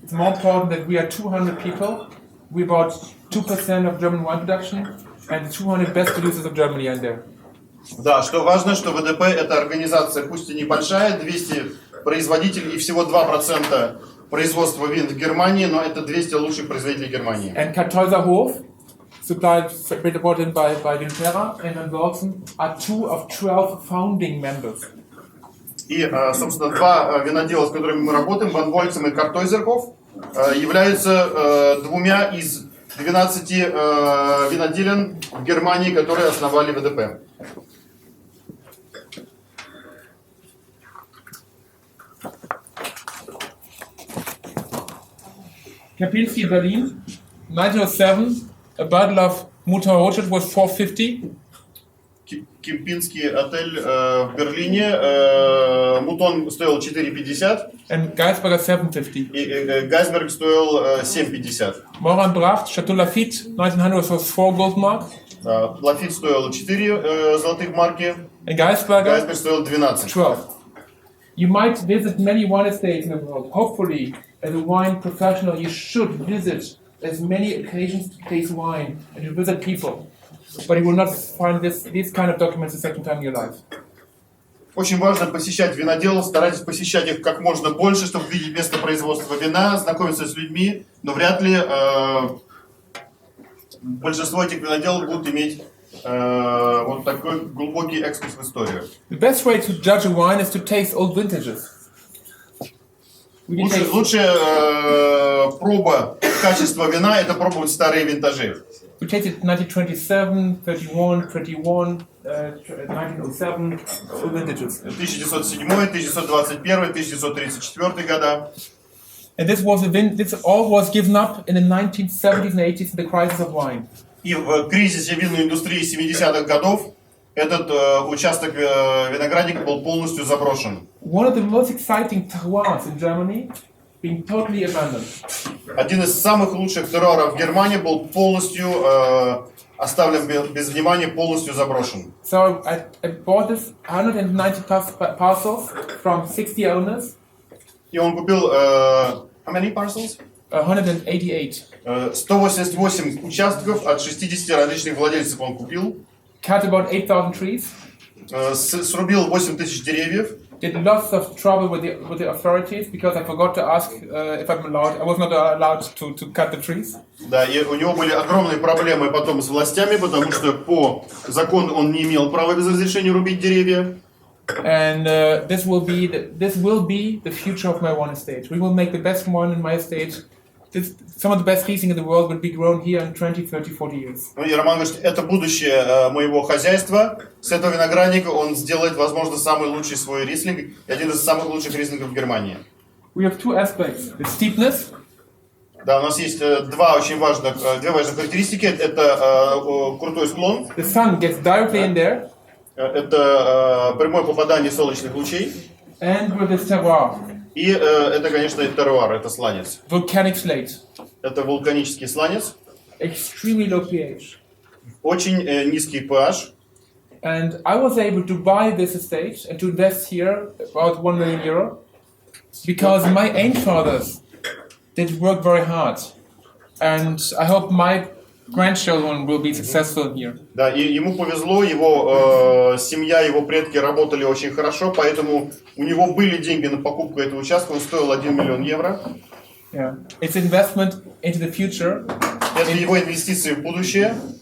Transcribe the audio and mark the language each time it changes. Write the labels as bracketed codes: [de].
[en] It's more important that we are 200 people. We're about 2% of German wine production, and the 200 best producers of Germany are there. [ru] Да, что важно, что ВДП это организация, пусть и небольшая, 200 производителей и всего 2% производства вин в Германии, но это 200 лучших производителей Германии. [en] And Kartäuserhof, supplied by Winterra and Andorsen, are 2 of 12 founding members. [ru] И, собственно, два винодела, с которыми мы работаем, Ван Вольцем и Картойзерхоф, являются двумя из 12 виноделен в Германии, которые основали ВДП. [en] Kempinski, Berlin, 1907, a bottle of Mouton Rothschild was 450. [ru] Кемпинский отель в Берлине, Мутон стоил 4,50 [en] And Geisberger 750. [ru] и Гайсберг стоил 7,50. [en] Moran Bracht, Chateau Lafitte, 1900 was 4 gold mark. [ru] Лафит стоил 4 золотых марки, [en] And Geisberger, [ru] Гайсберг стоил 12. [en] 12. You might visit many wine estates in the world. Hopefully, as a wine professional, you should visit as many occasions to taste wine and to visit people. But you will not find these kind of documents the second time in your life. [ru] Очень важно посещать виноделов, старайтесь посещать их как можно больше, чтобы видеть место производства вина, знакомиться с людьми, но вряд ли большинство этих виноделов будут иметь вот такой глубокий экскурс в историю. [en] The best way to judge a wine is to taste old vintages. [ru] Лучшая проба качества вина – это пробовать старые винтажи. [en] The We tasted 1927, 31, 21, 1907, all the digits. [ru] 1907, 1921, 1934 года. [en] And this all was given up in the 1970s and 80s in the crisis of wine. [ru] И в кризисе винной индустрии 70-х годов этот участок виноградника был полностью заброшен. [en] One of the most exciting terroirs in Germany being totally abandoned. [ru] Один из самых лучших терроиров в Германии был полностью оставлен без внимания, полностью заброшен. [en] So I bought this 190 parcels from 60 owners. [ru] И он купил [en] how many parcels? 188. [ru] 188 участков от 60 различных владельцев он купил. [en] Cut about 8,000 trees. [ru] Срубил 8000 деревьев. [en] Did lots of trouble with the authorities because I forgot to ask if I'm allowed. I was not allowed to cut the trees. [ru] Да, и у него были огромные проблемы потом с властями, потому что по закону он не имел права без разрешения рубить деревья. [en] And this will be the future of my wine estate. We will make the best wine in my estate. Some of the best Riesling in the world will be grown here in 20, 30, 40 years. [ru] Ну и Роман говорит, это будущее моего хозяйства. С этого виноградника он сделает, возможно, самый лучший свой рислинг и один из самых лучших рислингов в Германии. [en] We have two aspects: the steepness. [ru] Да, у нас есть две важных характеристики. Это крутой склон. [en] The sun gets directly in there. [ru] Это прямое попадание солнечных лучей. [en] And with the terroir. [ru] И это, конечно, терроир, это сланец. [en] Volcanic slate. [ru] Это вулканический сланец. [en] Extremely low pH. [ru] Очень низкий pH. [en] And I was able to buy this estate and to invest here about 1 million euro because my ancestors did work very hard. And I hope my grandchildren will be successful here. [ru] Да, и ему повезло, его семья, его предки работали очень хорошо, поэтому у него были деньги на покупку этого участка, он стоил 1 миллион евро. [en] Yeah. It's investment into the future. [ru] Это его инвестиции в будущее.